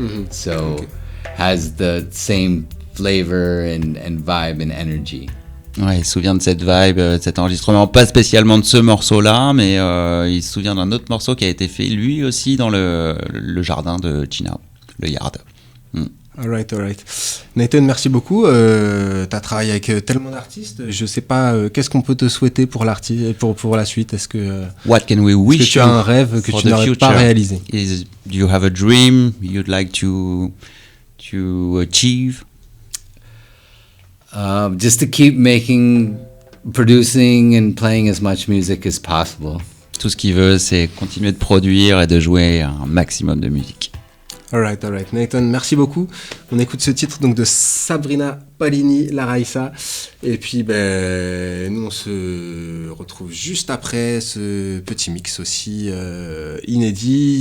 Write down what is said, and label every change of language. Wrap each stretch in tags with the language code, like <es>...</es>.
<en>So has the same flavor and vibe and energy.</en> <fr>Ouais, il se souvient de cette vibe, de cet enregistrement, pas spécialement de ce morceau-là, mais il se souvient d'un autre morceau qui a été fait lui aussi dans le jardin de China, le yard. Alright. Nathan, merci beaucoup. T'as travaillé avec tellement d'artistes. Je sais pas, qu'est-ce qu'on peut te souhaiter pour la suite? Est-ce que</fr> <en>What can we wish</en> <fr>tu as un rêve que tu n'aurais pas réalisé?</fr> <en>Do you have a dream you'd like to achieve? Just to keep producing and playing as much music as possible.</en> <fr>Tout ce qu'il veut, c'est continuer de produire et de jouer un maximum de musique. Alright. Nathan, merci beaucoup. On écoute ce titre donc de Sabrina Palini, La Raissa. Et puis, nous, on se retrouve juste après ce petit mix aussi inédit.</fr>